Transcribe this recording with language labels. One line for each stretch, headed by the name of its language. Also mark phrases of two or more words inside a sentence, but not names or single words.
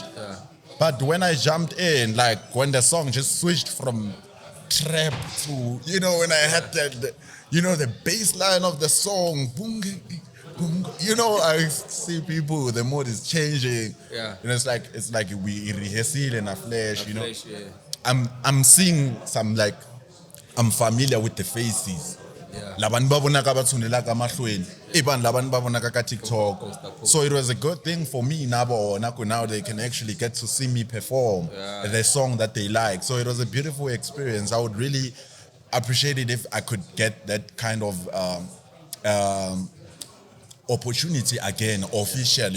English: But when I jumped in, like when the song just switched from trap to, when I had the bass line of the song, boom, boom, I see people, the mood is changing. Yeah. It's like we rehearse it in a flash, Flash, yeah. I'm seeing some, like, I'm familiar with the faces. Yeah.
Zulu: Labantu babonaka bathundela ka mahlweni, ibani labantu babonaka ka TikTok.
English: So it was a good thing for me now they can actually get to see me perform the song that they like. So it was a beautiful experience. I would really appreciate it if I could get that kind of opportunity again officially.